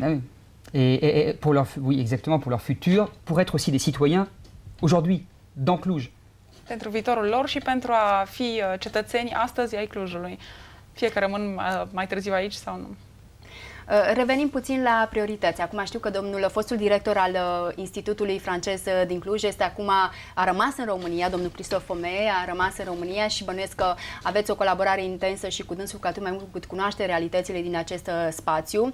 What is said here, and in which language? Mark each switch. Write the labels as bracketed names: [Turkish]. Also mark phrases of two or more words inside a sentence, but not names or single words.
[French] Et pour leur, oui, exactement, pour leur futur, pour être aussi des citoyens aujourd'hui, dans Cluj. [Romanian] Pentru viitorul lor și pentru a fi cetățeni astăzi ai Clujului. Fie că rămân mai târziu aici sau nu. Revenim puțin la priorități. Acum știu că fostul director al Institutului francez din Cluj a rămas în România, domnul Christophe Homais a rămas în România și bănuiesc că aveți o colaborare intensă și cu dânsul, cu atât mai mult cât cunoaște realitățile din acest spațiu.